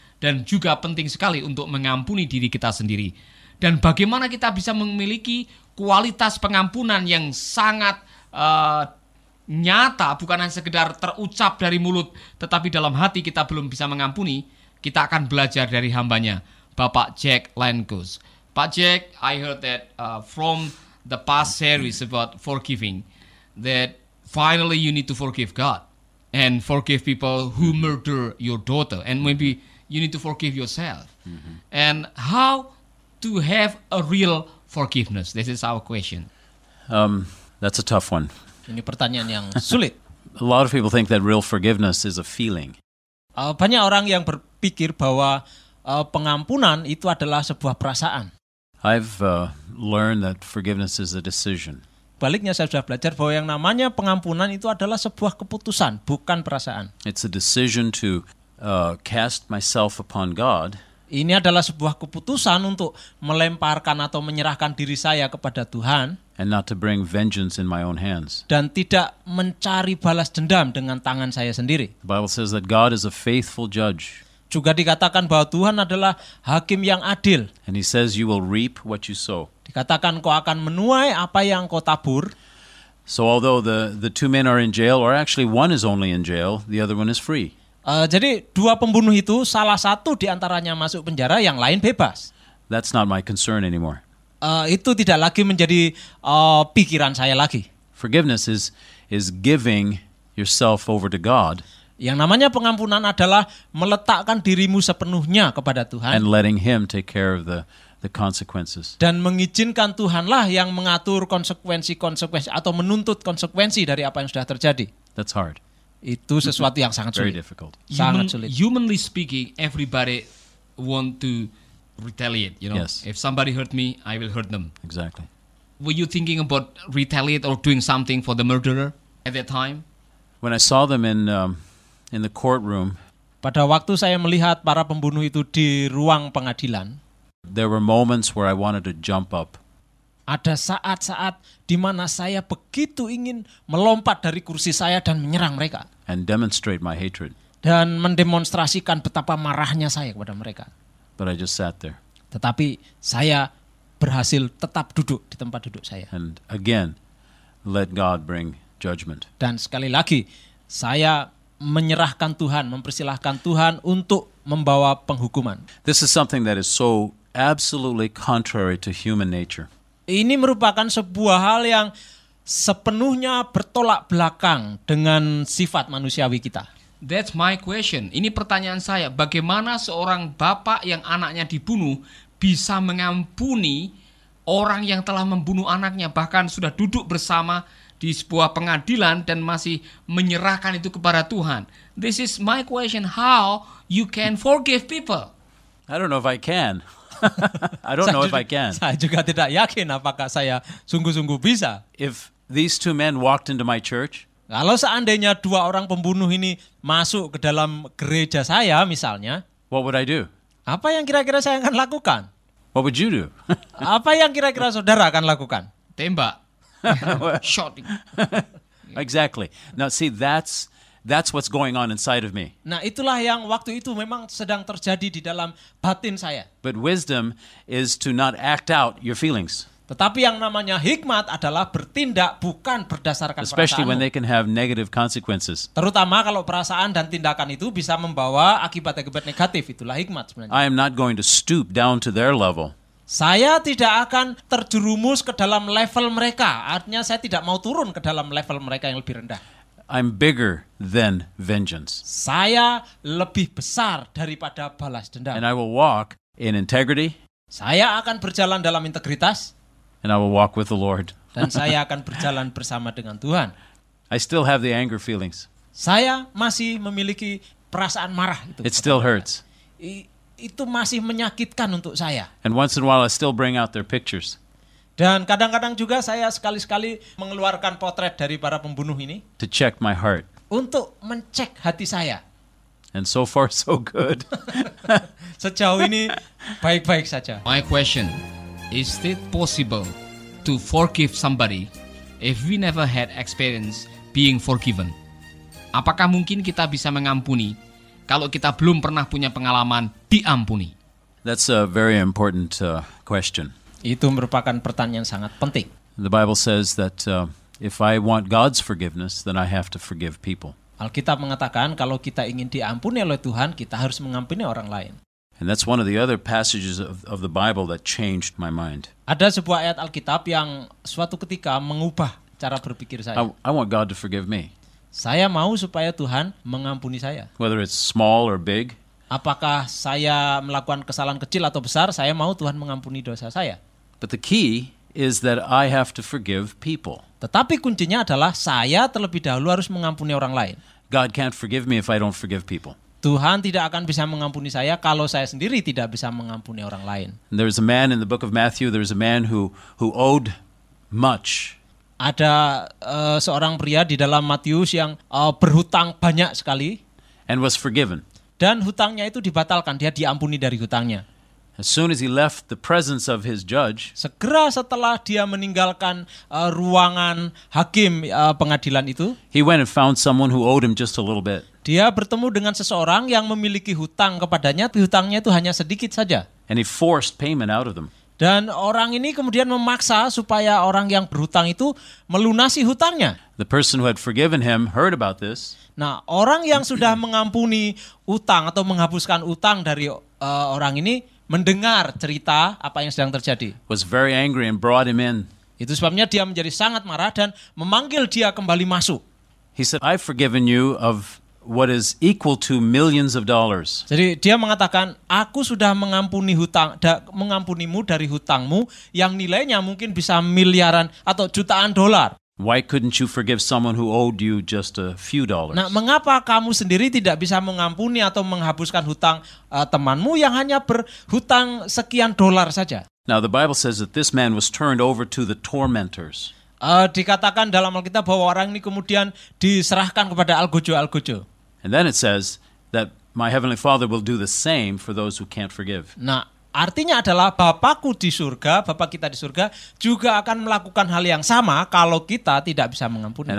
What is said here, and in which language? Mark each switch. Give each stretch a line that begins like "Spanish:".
Indonesian: Dan juga penting sekali untuk mengampuni diri kita sendiri. Dan bagaimana kita bisa memiliki kualitas pengampunan yang sangat nyata, bukan hanya sekedar terucap dari mulut, tetapi dalam hati kita belum bisa mengampuni. Kita akan belajar dari hambanya, Bapak Jack Lenkus.
English: Pak Jack, I heard that from the past series about forgiving, that finally you need to forgive God and forgive people who murder your daughter, and maybe you need to forgive yourself. Mm-hmm. And how to have a real forgiveness? This is our question. That's a tough one.
Indonesian: Ini pertanyaan yang sulit.
English: A lot of people think that real forgiveness is a feeling.
Indonesian: Banyak orang yang berpikir bahwa pengampunan itu adalah sebuah perasaan.
English: I've learned that forgiveness is a decision.
Indonesian: Baliknya saya sudah belajar bahwa yang namanya pengampunan itu adalah sebuah keputusan, bukan perasaan.
English: It's a decision to cast myself upon God.
Indonesian: Ini adalah sebuah keputusan untuk melemparkan atau menyerahkan diri saya kepada Tuhan.
English: And not to bring vengeance in my own hands.
Indonesian: Dan tidak mencari balas dendam dengan tangan saya sendiri.
English: The Bible says that God is a faithful judge.
Indonesian: Juga dikatakan bahwa Tuhan adalah hakim yang adil.
English: And he says you will reap what you sow.
Indonesian: Dikatakan kau akan menuai apa yang kau tabur.
English: So although the two men are in jail, or actually one is only in jail, the other one is free.
Indonesian: Jadi dua pembunuh itu, salah satu di antaranya masuk penjara, yang lain bebas.
English: That's not my concern anymore.
Indonesian: Itu tidak lagi menjadi pikiran saya lagi.
English: Forgiveness is giving yourself over to God.
Indonesian: Yang namanya pengampunan adalah meletakkan dirimu sepenuhnya kepada Tuhan.
English: And letting Him take care of the consequences.
Indonesian: Dan mengizinkan Tuhanlah yang mengatur konsekuensi-konsekuensi atau menuntut konsekuensi dari apa yang sudah terjadi.
English: That's hard.
Indonesian: Itu sesuatu yang sangat sulit.
English: Very difficult.
Indonesian: Sangat sulit.
English: Humanly speaking, everybody want to retaliate, you know. Yes. If somebody hurt me, I will hurt them. Exactly. Were you thinking about retaliate or doing something for the murderer at that time? When I saw them in the courtroom,
Indonesian: pada waktu saya melihat para pembunuh itu di ruang pengadilan,
English: there were moments where I wanted to jump up.
Indonesian: Ada saat-saat di mana saya begitu ingin melompat dari kursi saya dan menyerang mereka.
English: And demonstrate my hatred.
Indonesian: Dan mendemonstrasikan betapa marahnya saya kepada mereka.
English: But I just sat there.
Indonesian: Tetapi saya berhasil tetap duduk di tempat duduk saya.
English: And again, let God bring judgment.
Indonesian: Dan sekali lagi, saya menyerahkan Tuhan, mempersilahkan Tuhan untuk membawa penghukuman.
English: This is something that is so absolutely contrary to human nature.
Indonesian: Ini merupakan sebuah hal yang sepenuhnya bertolak belakang dengan sifat manusiawi kita.
English: That's my question.
Indonesian: Ini pertanyaan saya. Bagaimana seorang bapak yang anaknya dibunuh bisa mengampuni orang yang telah membunuh anaknya, bahkan sudah duduk bersama di sebuah pengadilan dan masih menyerahkan itu kepada Tuhan?
English: This is my question. How you can forgive people? I don't know if I can. I don't know if I can.
Indonesian: Saya juga tidak yakin apakah saya sungguh-sungguh bisa.
English: If these two men walked into my church,
Indonesian: kalau seandainya dua orang pembunuh ini masuk ke dalam gereja saya misalnya,
English: what would I do?
Indonesian: Apa yang kira-kira saya akan lakukan?
English: What would you do?
Indonesian: Apa yang kira-kira saudara akan lakukan? Tembak.
English: Shooting. Exactly. Now see, that's what's going on inside of me.
Indonesian: Nah, itulah yang waktu itu memang sedang terjadi di dalam batin saya.
English: But wisdom is to not act out your feelings.
Indonesian: Tetapi yang namanya hikmat adalah bertindak bukan berdasarkan
English: especially when they can have negative consequences.
Indonesian: Terutama kalau perasaan dan tindakan itu bisa membawa akibat-akibat negatif. Itulah hikmat sebenarnya.
English: I am not going to stoop down to their level.
Indonesian: Saya tidak akan terjerumus ke dalam level mereka. Artinya saya tidak mau turun ke dalam level mereka yang lebih rendah.
English: I'm bigger than vengeance.
Indonesian: Saya lebih besar daripada balas dendam.
English: And I will walk in integrity,
Indonesian: Saya akan berjalan dalam integritas
English: and I will walk with the Lord.
Indonesian: dan saya akan berjalan bersama dengan Tuhan.
English: I still have the anger feelings.
Indonesian: Saya masih memiliki perasaan marah itu.
English: It still hurts.
Indonesian: Itu masih menyakitkan untuk saya.
English: And once in a while, I still bring out their pictures
Indonesian: Dan kadang-kadang juga saya sekali-sekali mengeluarkan potret dari para pembunuh ini
English: to check my heart.
Indonesian: untuk mencek hati saya.
English: And so far, so good.
Indonesian: Sejauh ini baik-baik saja.
English: My question, is it possible to forgive somebody if we never had experience being forgiven?
Indonesian: Apakah mungkin kita bisa mengampuni kalau kita belum pernah punya pengalaman diampuni?
English: That's a very important question.
Indonesian: Itu merupakan pertanyaan sangat penting.
English: The Bible says that if I want God's forgiveness, then I have to forgive people.
Indonesian: Alkitab mengatakan kalau kita ingin diampuni oleh Tuhan, kita harus mengampuni orang lain.
English: And that's one of the other passages of the Bible that changed my mind.
Indonesian: Ada sebuah ayat Alkitab yang suatu ketika mengubah cara berpikir saya.
English: I want God to forgive me,
Indonesian: Saya mau supaya Tuhan mengampuni saya.
English: whether it's small or big.
Indonesian: Apakah saya melakukan kesalahan kecil atau besar, saya mau Tuhan mengampuni dosa saya.
English: But the key is that I have to forgive people.
Indonesian: Tetapi kuncinya adalah saya terlebih dahulu harus mengampuni orang lain.
English: God can't forgive me if I don't forgive people.
Indonesian: Tuhan tidak akan bisa mengampuni saya kalau saya sendiri tidak bisa mengampuni orang lain.
English: And there's a man in the book of Matthew, there's a man who owed much.
Indonesian: Ada seorang pria di dalam Matius yang berhutang banyak sekali
English: And was forgiven.
Indonesian: dan hutangnya itu dibatalkan, dia diampuni dari hutangnya.
English: As soon as he left the presence of his judge,
Indonesian: Segera setelah dia meninggalkan ruangan hakim pengadilan itu,
English: he went and found someone who owed him just a little bit.
Indonesian: dia bertemu dengan seseorang yang memiliki hutang kepadanya, tapi hutangnya itu hanya sedikit saja.
English: And he forced payment out of them.
Indonesian: Dan orang ini kemudian memaksa supaya orang yang berhutang itu melunasi hutangnya.
English: The person who had forgiven him heard about this,
Indonesian: Nah, orang yang sudah mengampuni utang atau menghapuskan utang dari orang ini mendengar cerita apa yang sedang terjadi.
English: was very angry and brought him in.
Indonesian: Itu sebabnya dia menjadi sangat marah dan memanggil dia kembali masuk.
English: He said, I've forgiven you of what is equal to millions of dollars.
Indonesian: Jadi dia mengatakan, aku sudah mengampunimu dari hutangmu yang nilainya mungkin bisa miliaran atau jutaan dolar.
English: Why couldn't you forgive someone who owed you just a few dollars?
Indonesian: Nah, mengapa kamu sendiri tidak bisa mengampuni atau menghapuskan hutang temanmu yang hanya berhutang sekian dolar saja?
English: Now, the Bible says that this man was turned over to the tormentors.
Indonesian: Dikatakan dalam Alkitab bahwa orang ini kemudian diserahkan kepada algojo-algojo.
English: And then it says that my heavenly Father will do the same for those who can't forgive.
Indonesian: Nah, artinya adalah Bapakku di surga, Bapak kita di surga juga akan melakukan hal yang sama kalau kita tidak bisa mengampuni.